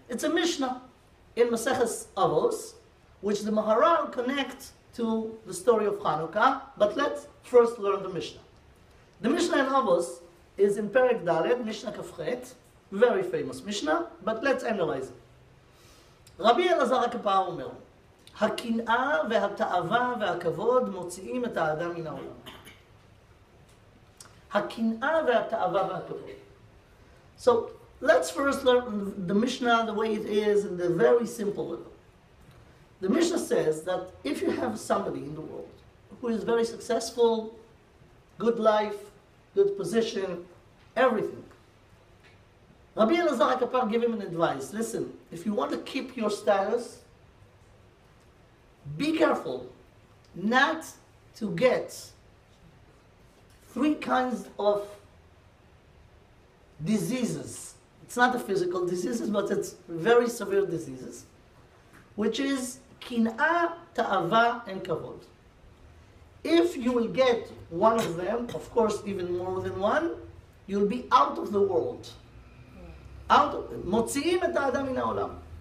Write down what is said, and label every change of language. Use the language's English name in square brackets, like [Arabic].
[English] It's a Mishnah in Maseches Avos, which the Maharal connects to the story of Chanukah. But let's first learn the Mishnah. The Mishnah in Avos is in Perek Dalet, Mishnah Kafchet, very famous Mishnah, but let's analyze it. [Hebrew] Rabbi Elazar HaKapar אומר, הקנאה והתאווה והכבוד מוציאים את האדם מן העולם. הקנאה והתאווה והכבוד. [English] So let's first learn the Mishnah the way it is in the very simple level. The Mishnah says that if you have somebody in the world who is very successful, good life, good position, everything, Rabbi Elazar HaKapar gave him an advice. Listen, if you want to keep your status, be careful not to get 3 kinds of diseases. It's not a physical diseases, but it's very severe diseases, which is kin'ah, ta'ava, and kavod. If you will get one of them, of course even more than one, you'll be out of the world. [Hebrew] מוציאים את האדם מן העולם.